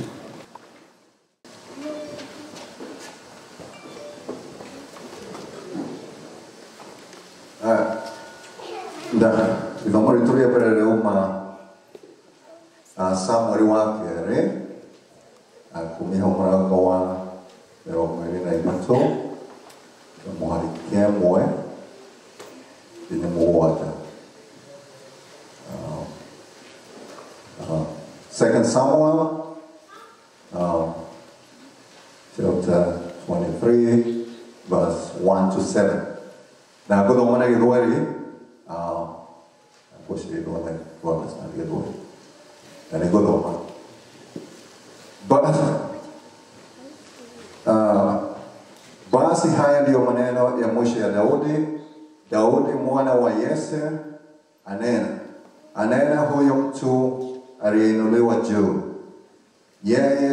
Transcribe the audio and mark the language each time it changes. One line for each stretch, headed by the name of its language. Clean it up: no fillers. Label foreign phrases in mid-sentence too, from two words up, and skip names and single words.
Kikuyu: Ithomo ritũ rĩa mbere rĩauma Samueli wa kerĩ kumia mũrango wa 23 mũhari kĩmwe nginya mũgwanja.
English: 2 Samuel chapter 23 verse 1 to 7.
Kikuyu: Na ngũthoma na Gĩthweri kushirikwa na kwa sana Gĩthweri. Na nĩngũthoma.
Swahili: Basi haya ndiyo maneno ya mwisho ya Daudi. Daudi mwana wa Yese anena huyo mtu aliyeinuliwa juu.